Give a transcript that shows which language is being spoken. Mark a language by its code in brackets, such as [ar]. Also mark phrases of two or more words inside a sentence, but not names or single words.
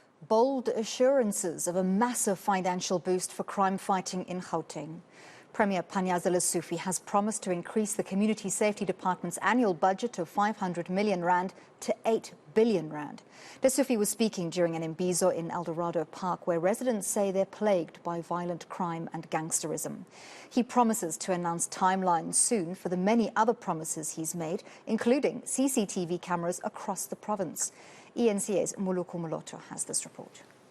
[en] bold assurances of a massive financial boost for crime fighting in Gauteng. Premier Panyaza Lesufi has promised to increase the Community Safety Department's annual budget of 500 million rand to 8 billion rand. Lesufi was speaking during an imbizo in Eldorado Park, where residents say they're plagued by violent crime and gangsterism. He promises to announce timelines soon for the many other promises he's made, including CCTV cameras across the province. eNCA's Moloko Moloto has this report.